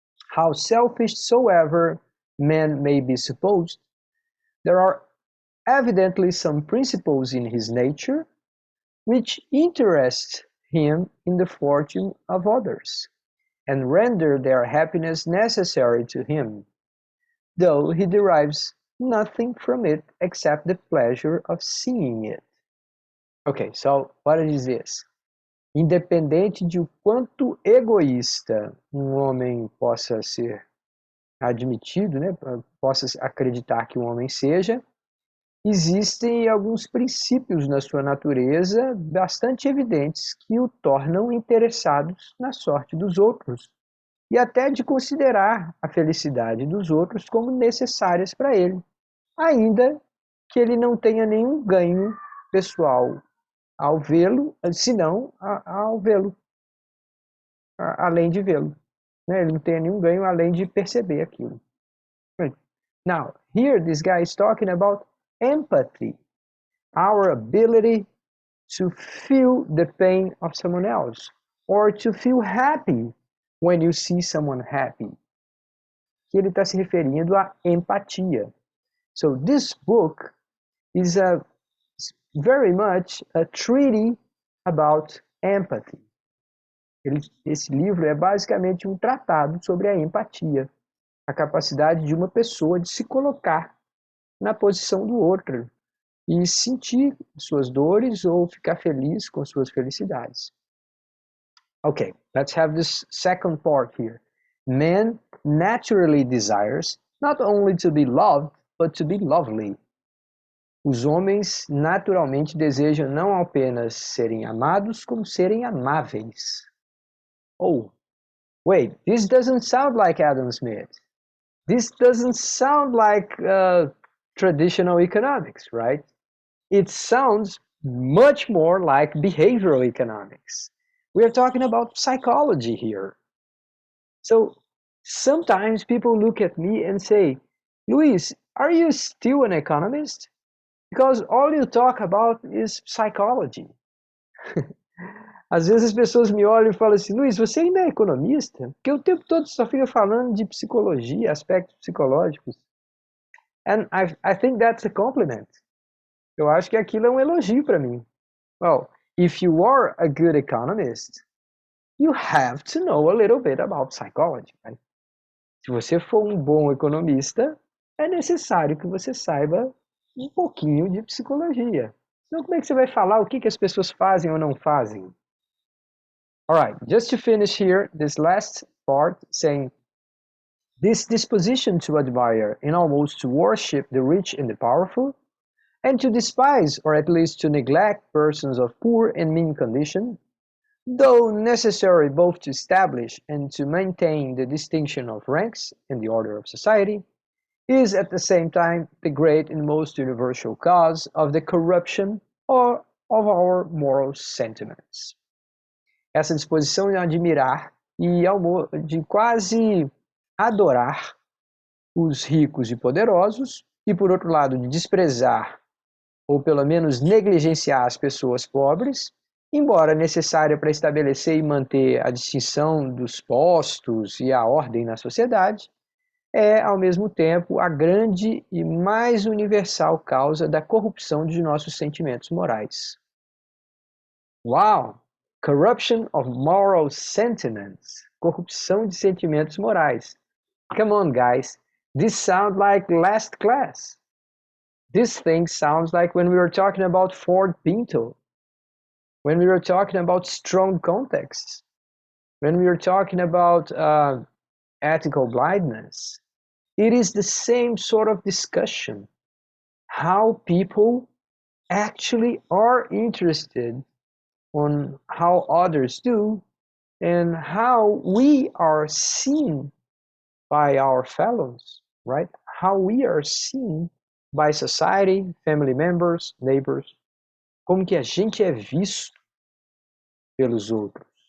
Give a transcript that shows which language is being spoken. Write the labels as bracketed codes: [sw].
[en] How selfish soever men may be supposed, there are evidently some principles in his nature which interest him in the fortune of others, and render their happiness necessary to him, though he derives nothing from it except the pleasure of seeing it. Okay, so what is this? [pt] Independente de o quanto egoísta um homem possa ser admitido, né, possa acreditar que um homem seja, existem alguns princípios na sua natureza bastante evidentes que o tornam interessados na sorte dos outros e até de considerar a felicidade dos outros como necessárias para ele, ainda que ele não tenha nenhum ganho pessoal ao vê-lo, senão ao vê-lo, além de vê-lo. Ele não tem nenhum ganho além de perceber aquilo. [en] Now, here this guy is talking about empathy, our ability to feel the pain of someone else, or to feel happy when you see someone happy. [pt] Que ele está se referindo à empatia. [en] So this book is very much a treaty about empathy. [pt] Esse livro é basicamente um tratado sobre a empatia, a capacidade de uma pessoa de se colocar na posição do outro e sentir suas dores ou ficar feliz com suas felicidades. [en] Okay, let's have this second part here. Man naturally desires not only to be loved, but to be lovely. [pt] Os homens naturalmente desejam não apenas serem amados, como serem amáveis. [en] Oh, wait, this doesn't sound like Adam Smith. This doesn't sound like traditional economics, right? It sounds much more like behavioral economics. We are talking about psychology here. So sometimes people look at me and say, Luis, are you still an economist? Because all you talk about is psychology. [pt] Às vezes as pessoas me olham e falam assim, Luiz, você ainda é economista? Porque o tempo todo só fica falando de psicologia, aspectos psicológicos. [en] And I think that's a compliment. [pt] Eu acho que aquilo é um elogio para mim. [en] Well, if you are a good economist, you have to know a little bit about psychology, right? [pt] Se você for um bom economista, é necessário que você saiba um pouquinho de psicologia. Então, como é que você vai falar o que as pessoas fazem ou não fazem? [en] All right, just to finish here, this last part saying, this disposition to admire and almost to worship the rich and the powerful, and to despise or at least to neglect persons of poor and mean condition, though necessary both to establish and to maintain the distinction of ranks and the order of society, is at the same time the great and most universal cause of the corruption of our moral sentiments. [pt] Essa disposição em admirar de quase adorar os ricos e poderosos e, por outro lado, de desprezar ou pelo menos negligenciar as pessoas pobres, embora necessária para estabelecer e manter a distinção dos postos e a ordem na sociedade, é, ao mesmo tempo, a grande e mais universal causa da corrupção de nossos sentimentos morais. [en] Wow! Corruption of moral sentiments. [pt] Corrupção de sentimentos morais. [en] Come on, guys. This sounds like last class. This thing sounds like when we were talking about Ford Pinto, when we were talking about strong contexts, when we were talking about ethical blindness. It is the same sort of discussion. How people actually are interested on how others do and how we are seen by our fellows, right? How we are seen by society, family members, neighbors. [pt] Como que a gente é visto pelos outros.